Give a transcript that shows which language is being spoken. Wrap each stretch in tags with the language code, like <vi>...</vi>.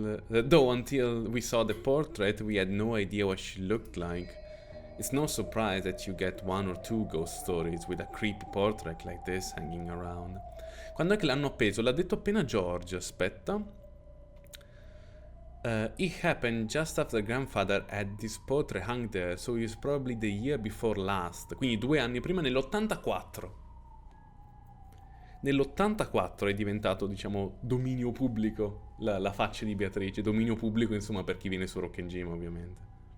<en>Until we saw the portrait, we had no idea what she looked like. It's no surprise that you get one or two ghost stories with a creepy portrait like this hanging around.</en> <it>Quando è che l'hanno appeso? L'ha detto appena George, aspetta.</it> <en>It happened just after grandfather had this portrait hung there, so it was probably the year before last.</en> <it>Quindi 2 anni prima, nell'84. Nell'84 è diventato, diciamo, dominio pubblico la faccia di Beatrice. Dominio pubblico, insomma, per chi viene su Rock and Gym, ovviamente.</it>